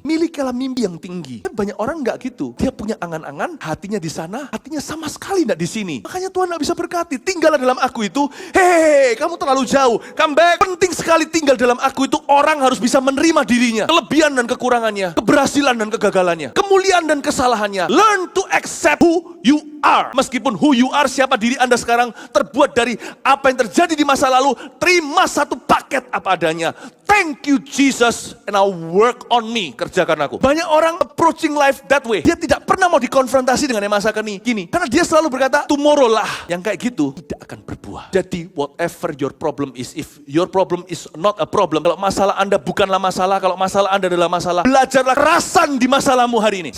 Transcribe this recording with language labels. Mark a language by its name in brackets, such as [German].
[Indonesian] Milikilah mimpi yang tinggi. Banyak orang nggak gitu. Dia punya angan-angan, hatinya di sana, hatinya sama sekali nggak di sini. Makanya Tuhan nggak bisa berkati. Tinggallah dalam aku itu. Hei, kamu terlalu jauh. [English] Come back. [Indonesian] Penting sekali tinggal dalam aku itu. Orang harus bisa menerima dirinya. Kelebihan dan kekurangannya. Keberhasilan dan kegagalannya. Kemuliaan dan kesalahannya. [English] Learn to accept who you are. [Indonesian] Meskipun [English] who you are, [Indonesian] siapa diri Anda sekarang, terbuat dari apa yang terjadi di masa lalu, terima satu paket apa adanya. [English] Thank you Jesus, and I'll work on me. [Indonesian] Kerjakan aku. Banyak orang [English] approaching life that way. [Indonesian] Dia tidak pernah mau dikonfrontasi dengan yang masa kini. Karena dia selalu berkata, tomorrow lah. Yang kayak gitu, tidak akan berbuah. Jadi [English] whatever your problem is, if your problem is not a problem, [Indonesian] kalau masalah Anda bukanlah masalah, kalau masalah Anda adalah masalah, belajarlah kerasan di masalahmu hari ini.